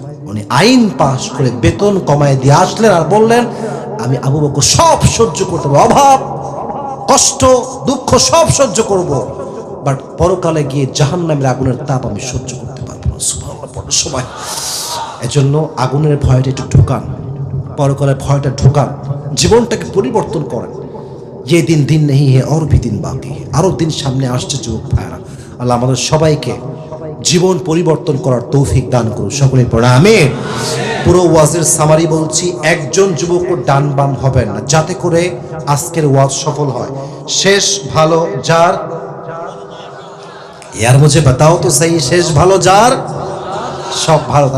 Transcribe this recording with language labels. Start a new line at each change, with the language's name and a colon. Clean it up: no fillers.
Bangla: উনি আইন পাশ করে বেতন কমায় দিয়ে আসলেন আর বললেন আমি আবু বকর সব সহ্য করতে পারবো, অভাব, কষ্ট, দুঃখ সব সহ্য করব, বাট পরকালে গিয়ে জাহান্নামের আগুনের তাপ আমি সহ্য করতে পারবো না। সুবহানাল্লাহ পড়ো সবাই। এজন্য আগুনের ভয়টা একটু ঢোকান, পরকালের ভয়টা ঢোকান, জীবনটাকে পরিবর্তন করেন।
Hindi: ये दिन दिन नहीं है और भी दिन बाकी है,
Bangla: আরো দিন সামনে আসছে যুবক ভাইরা। আল্লাহ আমাদের সবাইকে জীবন পরিবর্তন করার তৌফিক দান করুন। সকলে পড়া আমিন। পুরো ওয়াজের সামারি বলছি, একজন যুবকও ডান বাম হবেন না, যাতে করে আজকের ওয়াজ সফল হয়। শেষ ভালো যার,
Hindi: यार मुझे बताओ तो सही,
Bangla: শেষ ভালো যার, সব ভালো।